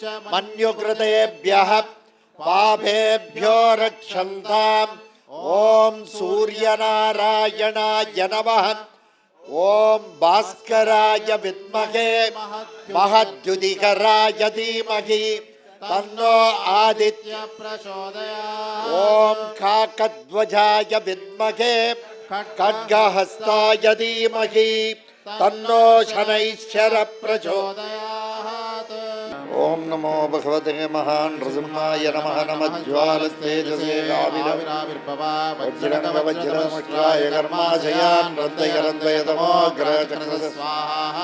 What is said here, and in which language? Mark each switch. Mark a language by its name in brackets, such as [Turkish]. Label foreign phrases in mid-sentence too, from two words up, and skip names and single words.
[Sanskrit] मन्युकृतेभ्यः पापेभ्यो रक्षन्ताम् ओम् सूर्यनारायणाय नमः ओम् भास्कराय विद्महे महद्द्युतिकराय धीमहि तन्नो आदित्य பிரச்சோதயாத் ओम् काकध्वजाय विद्महे खड्गहस्ताय धीमहि तन्नो शनैश्चर प्रचोदयात्। ओम नमो भगवते महान् नृसिंहाय नमः। नमः ज्वालस्तेजसे वज्रमष्ट्राय कर्माशयान् रन्दयरन्दयतमोग्रचक्रस्य स्वाहा।